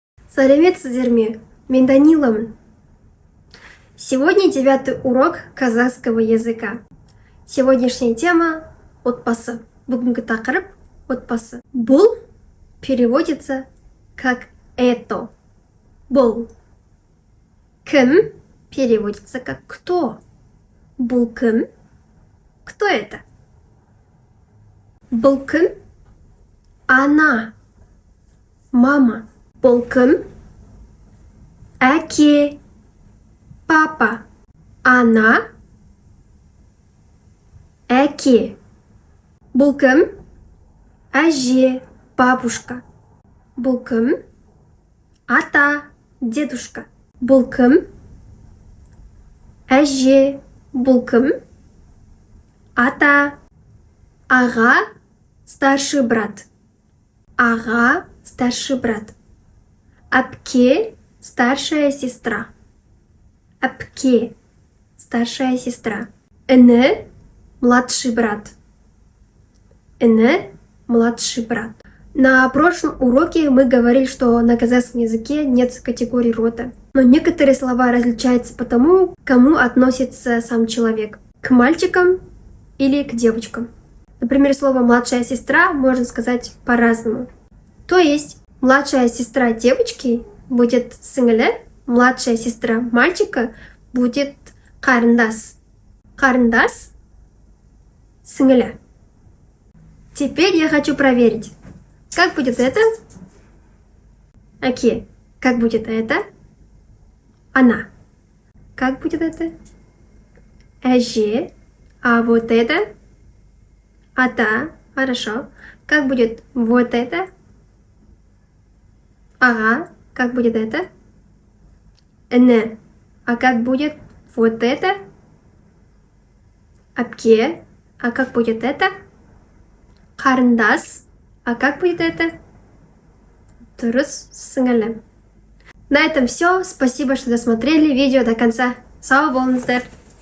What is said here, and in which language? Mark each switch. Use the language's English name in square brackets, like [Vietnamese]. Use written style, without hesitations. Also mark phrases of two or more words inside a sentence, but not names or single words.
[Kazakh] Сәлеметсіздер ме? Мен Даниламын. [Russian] Сегодня 9-й урок казахского языка. Сегодняшняя тема – отбасы. [Kazakh] Бүгінгі тақырып – отбасы. [Russian] Бұл переводится как «это». Бұл. Кім переводится как «кто». [Kazakh] Бұл кім? [Russian] Кто это? [Kazakh] Бұл кім? Она. Мама. Бұл кім? Әке. Папа. Она. Әке. Бұл кім? Әже. Бабушка. Бұл кім? Ата. Дедушка. Бұл кім? Әже. Бұл кім? Ата. Аға. [Russian] Старший брат. [Kazakh] Аға. [Russian] Старший брат. [Kazakh] Әпке. [Russian] Старшая сестра. Әпке. Старшая сестра. Іні. Младший брат. Іні. Младший брат. На прошлом уроке мы говорили, что на казахском языке нет категории рода. Но некоторые слова различаются по тому, к кому относится сам человек. К мальчикам или к девочкам. Например, слово «младшая сестра» можно сказать по-разному. То есть, младшая сестра девочки будет сіңілі, младшая сестра мальчика будет қарындас. [Kazakh] Қарындас – сіңілі. [Russian] Теперь я хочу проверить. Как будет это? Әке. Как будет это? Она. Как будет это? Әже. А вот это? Ата. Хорошо. Как будет вот это? Ага. Как будет это? Іні. А как будет вот это? Әпке. А как будет это? Қарындас. А как будет это? [Kazakh] Дұрыс, сіңілі. [Russian] На этом все. Спасибо, что досмотрели видео до конца. [Kazakh] Сау болыңыздар.